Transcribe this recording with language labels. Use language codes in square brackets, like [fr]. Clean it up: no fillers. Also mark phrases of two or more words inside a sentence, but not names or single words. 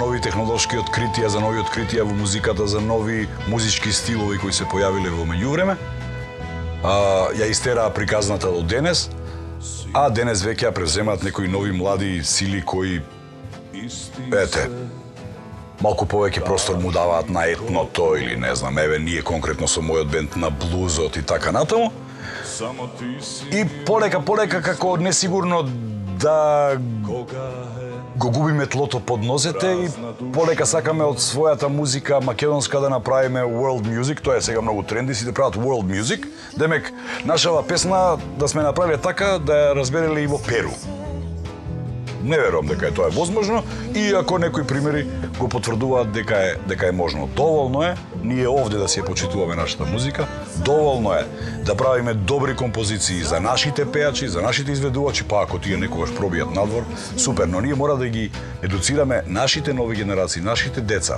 [mk] нови технолошки откритија, за нови откритија во музиката, за нови музички стилови кои се појавиле во меѓувреме, ја истераа приказната до денес, а денес веќе ја превземаат некои нови млади сили кои, ете, малку повеќе простор му даваат на етното или не знам, еве ние конкретно со мојот бенд на блузот и така натаму. И полека како несигурно да го губиме тлото под нозете и полека сакаме од својата музика македонска да направиме [en] world music, [mk] тоа е сега многу тренди, сите прават [en] world music, [mk] демек нашава песна да сме направиле така да ја разбереле и во Перу. Не верувам дека тоа е возможно, иако некои примери го потврдуваат дека е можно. Доволно е ние овде да си ја почитуваме нашата музика, доволно е да правиме добри композиции за нашите пејачи, за нашите изведувачи, па ако тие некогаш пробијат надвор, супер, но ние мора да ги едуцираме нашите нови генерации, нашите деца.